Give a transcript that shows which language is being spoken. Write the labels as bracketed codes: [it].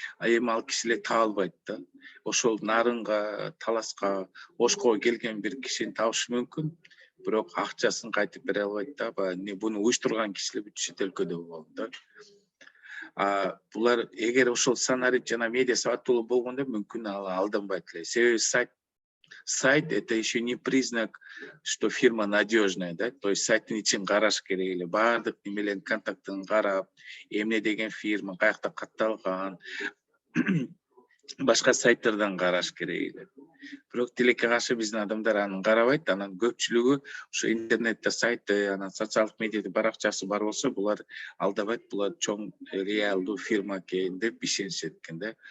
[ky] Эми ал кишилер табылбайт да. Ошол нарынга, таласка, ошко келген бир кишини табышы мүмкүн, бирок акчасын кайтып бере албайт да. Буну уюштурган кишилер бүт чет өлкөдө болот да. Булар эгер ошол сценарий жана медиа сабаттуулуу болгондо мүмкүн алданбайт эле. Себеби [ru] сайт это еще не признак, что фирма надежная, да? То есть [ky] сайттын ичин караш керек эле, баардык немелердин контактын карап, эмне деген фирма, каякта катталган, башка сайттардан караш керек эле. Бирок тилекке каршы биздин адамдар аны карабайт, анан көпчүлүгү ушу интернетте сайты, анан социалдык медиада баракчасы бар болсо, булар алдабайт, булар чоң реалдуу фирма экен деп ишенишет экен да.